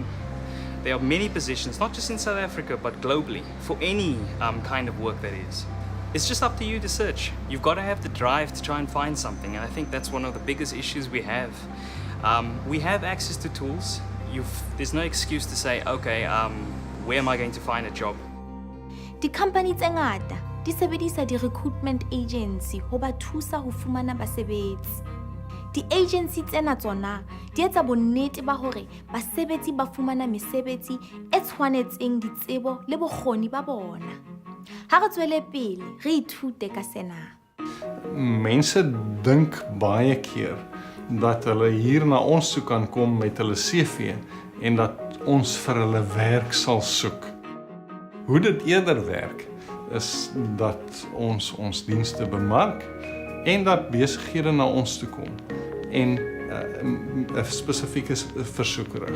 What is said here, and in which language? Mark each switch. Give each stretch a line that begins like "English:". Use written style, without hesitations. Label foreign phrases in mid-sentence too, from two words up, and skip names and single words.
English: There are many positions, not just in South Africa, but globally, for any kind of work that is. It's just up to you to search. You've got to have the drive to try and find something, and I think that's one of the biggest issues we have. We have access to tools. There's no excuse to say, okay, where am I going to find a job?
Southern Sotho: Di-company tse ngata di sebedisa di-
English: recruitment agency
Southern Sotho: ho ba thusa ho fumana basebetsi. Di-agency tsena tsona di etsa bonnete ba hore basebetsi ba fumana mesebetsi e tshwanetseng ditsebo le bokgoni ba bona. Ha re tswele pele, re ithute ka sena.
Afrikaans: Mense dink baie keer dat hulle hier na ons toe kan kom met hulle CV en dat ons vir hulle werk sal soek. Hoe dit eerder werk, is dat ons dienste bemark en dat besighede na ons toe kom en 'n spesifieke versoek rig.